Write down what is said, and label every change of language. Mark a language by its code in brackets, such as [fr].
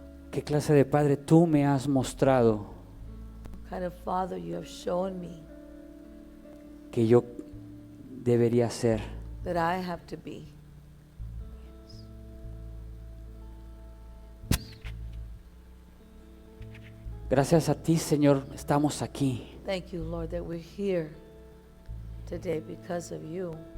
[es] ¿Qué clase de Padre tú me has mostrado [en] What kind of Father you have shown me [es] que yo debería ser? [en] that I have to be. [es] Gracias a ti, Señor, estamos aquí. [en] Thank you, Lord, that we're here today because of you.